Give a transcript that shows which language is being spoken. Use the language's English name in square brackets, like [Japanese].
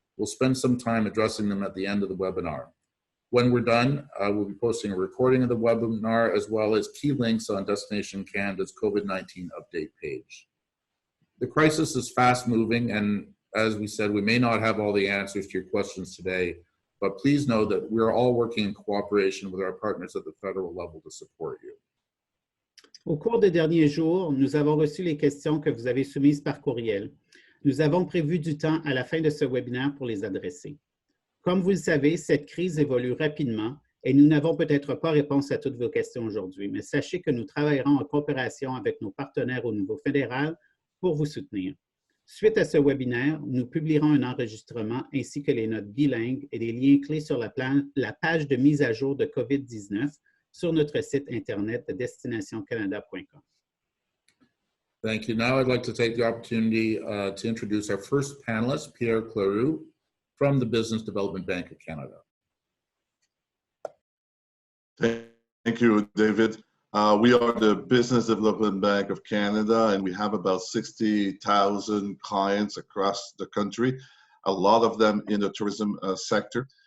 [English] We'll spend some time addressing them at the end of the webinar. When we're done, we'll be posting a recording of the webinar as well as key links on Destination Canada's COVID-19 update page. The crisis is fast moving, and as we said, we may not have all the answers to your questions today, but please know that we're all working in cooperation with our partners at the federal level to support you. [French] Au cours des derniers jours, nous avons reçu les questions que vous avez soumises par courriel. Nous avons prévu du temps à la fin de ce webinaire pour les adresser. Comme vous le savez, cette crise évolue rapidement et nous n'avons peut-être pas réponse à toutes vos questions aujourd'hui, mais sachez que nous travaillerons en coopération avec nos partenaires au niveau fédéral pour vous soutenir. Suite à ce webinaire, nous publierons un enregistrement ainsi que les notes bilingues et des liens clés sur la page de mise à jour de COVID-19 sur notre site internet de destinationcanada.com. [English] Thank you. Now I'd like to take the opportunity to introduce our first panelist, Pierre Cleroux, from the Business Development Bank of Canada. Thank you, David. We are the Business Development Bank of Canada, and we have about 60,000 clients across the country, a lot of them in the tourism sector.